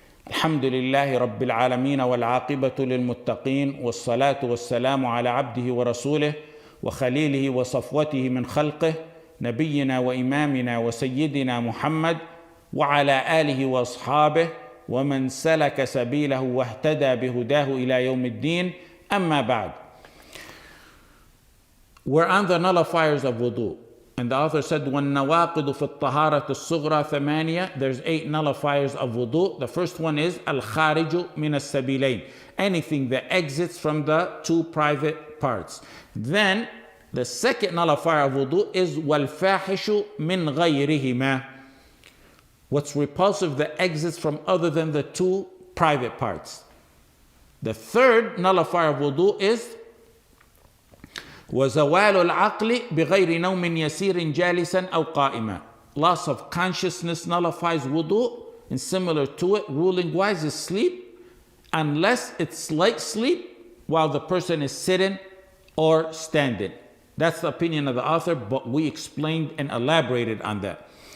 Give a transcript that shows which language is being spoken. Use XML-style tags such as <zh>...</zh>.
<ar>الحمد لله رب العالمين والعاقبة للمتقين، والصلاة والسلام على عبده ورسوله وخليله وصفوته من خلقه نبينا وإمامنا وسيدنا محمد وعلى آله وأصحابه ومن سلك سبيله واهتدى بهداه إلى يوم الدين. أما بعد.</ar> <en>We're on the nullifiers of wudu. And the author said,</en> <ar>وَالنَّوَاقِضُ فِي الطَّهَارَةِ الصُّغْرَى ثَمَانِيَةٌ.</ar> <en>There's 8 nullifiers of wudu. The first one is</en> <ar>الْخَارِجُ مِنَ السَّبِيلَيْنِ.</ar> <en>Anything that exits from the 2 private parts. Then the second nullifier of wudu is</en> <ar>وَالْفَاحِشُ مِنْ غَيْرِهِمَا.</ar> <en>What's repulsive that exits from other than the 2 private parts. The third nullifier of wudu is</en> <ar>وَزَوَالُ الْعَقْلِ بِغَيْرِ نَوْمٍ يَسِيرٍ جَالِسًا أَوْ قَائِمًا.</ar> <en>Loss of consciousness nullifies wudu, and similar to it, ruling-wise, is sleep, unless it's light sleep while the person is sitting or standing. That's the opinion of the author, but we explained and elaborated on that.</en>